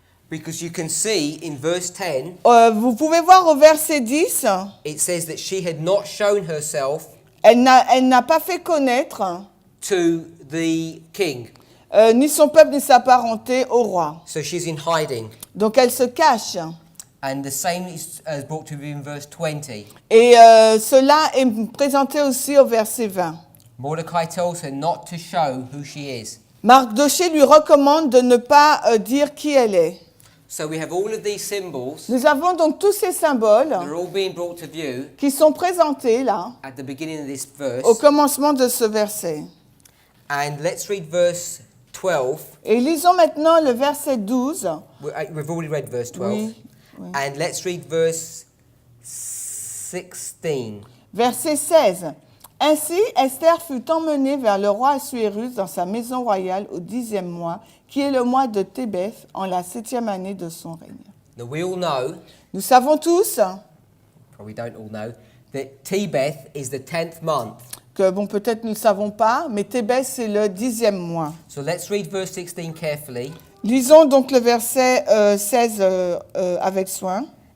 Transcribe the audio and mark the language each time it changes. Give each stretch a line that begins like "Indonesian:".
English: Because you can see in verse 10,
French: Vous pouvez voir au verset 10,
English: it says that she had not shown herself
French: elle n'a pas fait connaître
English: to the king.
French: Ni son peuple ni sa parenté au roi.
English: So she's in hiding.
French: Donc elle se cache.
English: And the same is brought to you in verse 20.
French: Et cela est présenté aussi au verset 20.
English: Mordecai tells her not to show who she is.
French: Mardochée lui recommande de ne pas dire qui elle est.
English: So we have all of these symbols.
French: Nous avons donc tous ces symboles
English: They're all being brought to view
French: qui sont présentés là,
English: at the beginning of this verse.
French: au commencement de ce verset.
English: And let's read verse 12.
French: Et lisons maintenant le verset 12.
English: We've already read verse 12.
French: Oui, oui.
English: And let's read verse 16.
French: Verset 16. Ainsi, Esther fut emmenée vers le roi Assuérus dans sa maison royale au 10e mois, qui est le mois de Tébeth, en la 7e année de son règne.
English: Now we all know,
French: Nous savons tous
English: probably don't all know, that Tebeth is the 10th month.
French: que, bon, peut-être nous ne le savons pas, mais Tébeth, c'est le 10e mois.
English: So let's read verse 16 carefully.
French: Lisons donc le verset 16 avec soin.